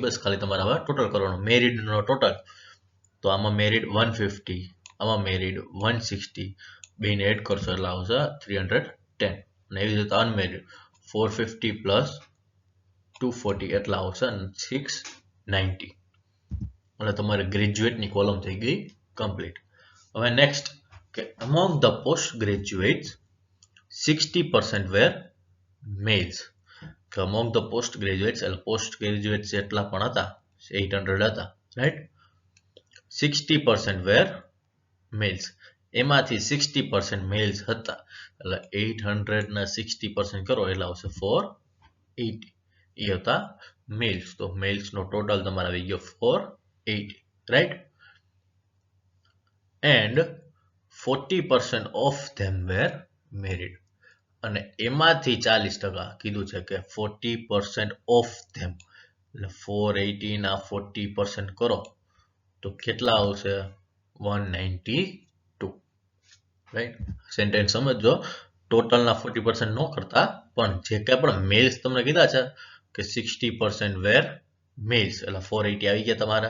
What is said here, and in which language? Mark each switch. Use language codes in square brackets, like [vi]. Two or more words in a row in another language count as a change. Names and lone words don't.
[gu] બસ ખાલી તમારે હવે ટોટલ કરવાનું મેરિડનો ટોટલ. તો આમાં મેરિડ 150 આમાં મેરિડ 160 બેને એડ કરશો એટલે આવશે 310 અને એવી રીતે અનમેરિડ 450 પ્લસ 240 એટલા આવશે 690. એટલે તમારે ગ્રેજ્યુએટની કોલમ થઈ ગઈ કમ્પ્લીટ. હવે નેક્સ્ટ કે [en] among the post graduates 60% were males [gu] કે [en] among the post graduates [gu] એટલે [en] post graduates [gu] જેટલા પણ હતા 800 હતા રાઈટ. [en] 60% were males [gu] એમાંથી 60% મેલ્સ હતા એટલે 800 ના 60% કરો એટલે આવશે 480. એ હતા મેલ્સ. તો મેલ્સનો ટોટલ તમારે આવી ગયો 480 રાઈટ. [en] એન્ડ 40% of them were married. [gu] અને એમાંથી 40% કીધું છે કે [en] 40% of them, [gu] એટલે 480 ના 40% કરો તો કેટલા આવશે? 192. રાઈટ, સેન્ટેન્સ સમજો. ટોટલના 40% ન કરતા, પણ જે કાંઈ પણ મેલ્સ તમને કીધા છે કે [en] 60% were males, [gu] એટલે 480 આવી ગયા તમારા.